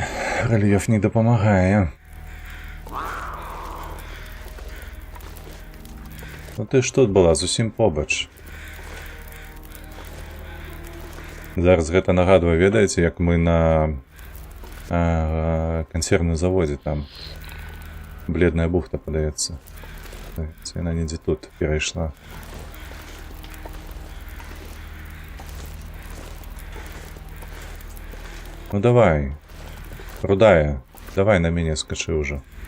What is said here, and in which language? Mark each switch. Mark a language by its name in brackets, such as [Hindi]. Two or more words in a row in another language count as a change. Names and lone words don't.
[Ukrainian] Рельєф не допомагає. Ну ти ж тут була, [Belarusian] зусім побач. Зараз гэта нагадвае, ведаеце, як мы на кансервным заводзе там. Бледная бухта, падаецца. Яна недзе тут перайшла. Ну давай, рудая, давай на мяне скачы ўжо.